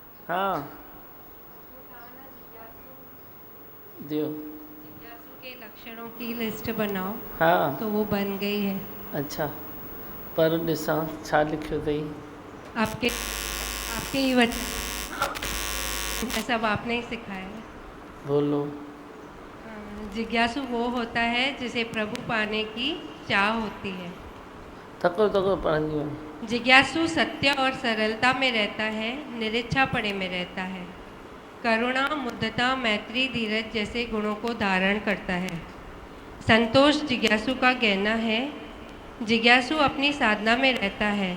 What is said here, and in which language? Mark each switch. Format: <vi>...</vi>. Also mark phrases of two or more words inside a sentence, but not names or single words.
<hi>हाँ दियो। जिज्ञासु के लक्षणों की लिस्ट बनाओ। हाँ तो वो बन गई है। अच्छा, पर</hi> <sd>ॾिसां छा लिखियो अथई।</sd> <hi>आपके आपके ही वचन सब आपने ही सिखाया है। बोलो। जिज्ञासु वो होता है जिसे प्रभु पाने की चाह होती है।</hi> <sd>तको तको पढ़ंदी वञ।</sd> <hi>जिज्ञासु सत्य और सरलता में रहता है, निरीक्षापणे में रहता है। करुणा, मुद्दता, मैत्री, धीरज जैसे गुणों को धारण करता है। संतोष जिज्ञासु का गहना है। जिज्ञासु अपनी साधना में रहता है।</hi>